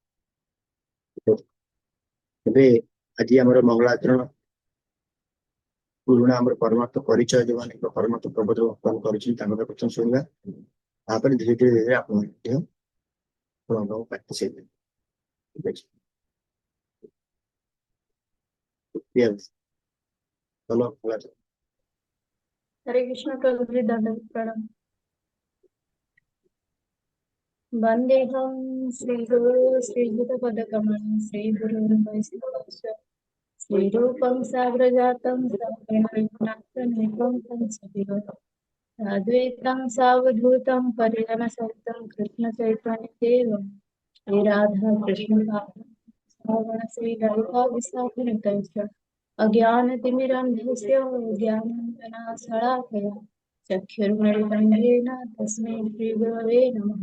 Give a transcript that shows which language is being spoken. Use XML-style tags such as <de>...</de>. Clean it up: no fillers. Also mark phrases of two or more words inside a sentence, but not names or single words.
<or>ଏବେ ଆଜି ଆମର ମଙ୍ଗଳ ଆଚରଣ ପୁରୁଣା ଆମର ପରମାର୍ଥ ପରିଚୟ ଯୋଉମାନେ ପରମାର୍ଥ ପ୍ରବୋଧ ବର୍ତ୍ତମାନ କରିଛନ୍ତି ତାଙ୍କର ପ୍ରଥମ ଶୁଣିବା, ତାପରେ ଧୀରେ ଧୀରେ ଧୀରେ ଆପଣ ମଧ୍ୟ ପ୍ରାକ୍ଟିସ ହେଇପାରିବେ। ଠିକ ଅଛି,</or> <hi>चलो अगला चलो। हरे कृष्ण प्रभु जी दंडवत प्रणाम।</hi> <sa>वंदेहं श्रीगुरु श्रीयुतपदकमलं श्रीगुरुर्वैष्णवस्य श्रीरूपं साग्रजातं सगुणरघुनाथान्वितं तं सजीवं साद्वैतं सावधूतं परिजनसहितं कृष्णचैतन्यदेवं श्रीराधा कृष्णपादां श्रीललिता विशाखनितंश्च अज्ञानतिमिरन्धस्य ज्ञानाञ्जनशलाकया चक्षुर्मिलितं येन तस्मै श्रीगुरवे नमः।</sa>